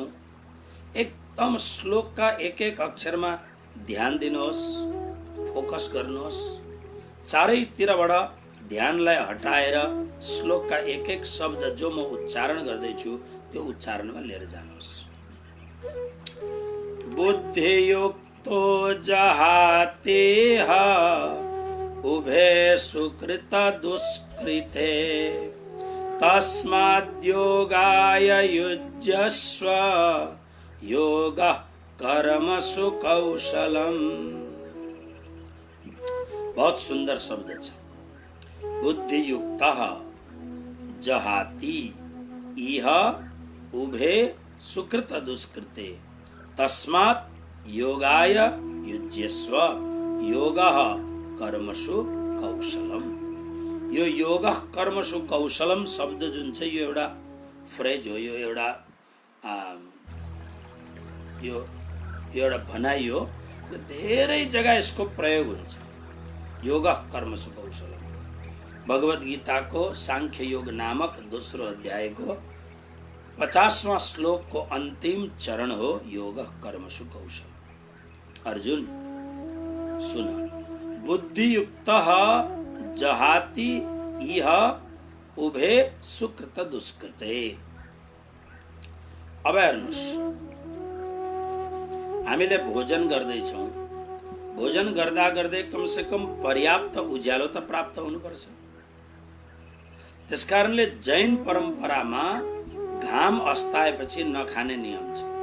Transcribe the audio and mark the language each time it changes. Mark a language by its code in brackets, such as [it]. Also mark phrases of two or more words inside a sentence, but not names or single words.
[ne] एकदम श्लोकका एक एक अक्षरमा ध्यान दिनुहोस्, फोकस गर्नुहोस्। चारैतिरबाट ध्यानलाई हटाएर श्लोकका एक एक शब्द जो म उच्चारण गर्दैछु त्यो उच्चारणमा लिएर जानुहोस्। [sa] बुद्धियुक्तो जहातेह उभे सुकृत दुष्कृते तस्माद्योगाय युज्यस्व योगः कर्मसु कौशलम्। [hi] बहुत सुंदर शब्द है। [sa] बुद्धियुक्तः जहाति इह उभे सुकृत दुष्कृते तस्मात् योगाय युज्यस्व योगः कर्मसु कौशलम। [ne] यो [sa] योगः कर्मसु कौशलम [ne] शब्द जुन छ यो एउटा फ्रेज हो, यो एउटा भनाइ हो। धेरै जगह यसको प्रयोग हुन्छ। [sa] योगः कर्मसु कौशलम [ne] भगवत गीताको सांख्य योग नामक दोस्रो अध्यायको 50वां श्लोक को अंतिम चरण हो [sa] योग कर्मसु कौशल। अर्जुन सुना, बुद्धि युक्त जहाति इह उभे सुकृत दुष्कृते। [ne] अब हेर्नुस्, हामीले भोजन गर्दैछौँ, भोजन गर्दा गर्दै कमसे कम पर्याप्त उज्यालो त प्राप्त हुनुपर्छ। त्यसकारणले जैन परम्परामा घाम अस्ताएपछि नखाने नियम छ।